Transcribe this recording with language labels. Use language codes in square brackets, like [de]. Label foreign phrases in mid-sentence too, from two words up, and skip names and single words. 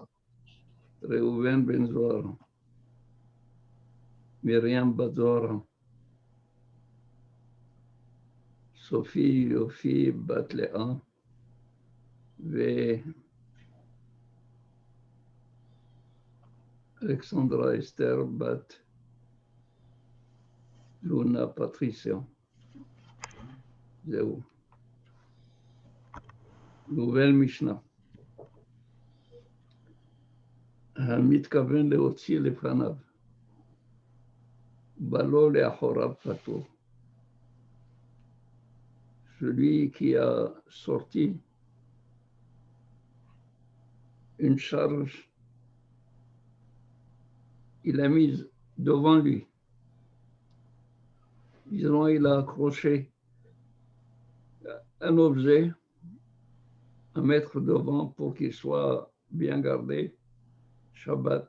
[he] ראובן בן זוהרה, מרים בת זוהרה, סופי יופי בת לאה ואלכסנדרה אסתר בת לונה פטריסיה. זהו. נובל משנה. המתכוון להוציא לפניו, בלא לאחוריו פטור. [fr] Celui qui a sorti une charge, il l'a mise devant lui. Disons, il a accroché un objet à mettre devant pour qu'il soit bien gardé, Shabbat.